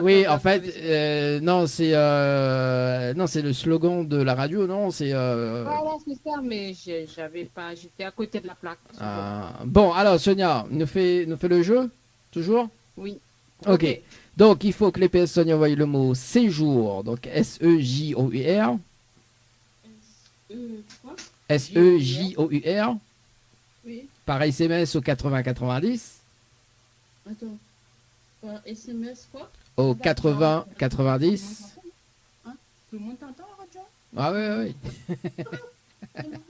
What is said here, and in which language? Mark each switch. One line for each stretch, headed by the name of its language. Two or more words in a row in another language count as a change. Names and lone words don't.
French: Oui, en fait, non, c'est le slogan de la radio, non, c'est. Voilà, c'est ça, mais j'avais pas, j'étais à côté de la plaque. Bon, alors Sonia, nous fait le jeu, toujours. Oui. Ok. Donc il faut que les personnes envoient le mot séjour, donc S-E-J-O-U-R. S-E-J-O-U-R. Oui. Par SMS au 8090. Attends. Par SMS quoi? Au 8090. Tout le monde t'entend, Roger? Ah oui, oui.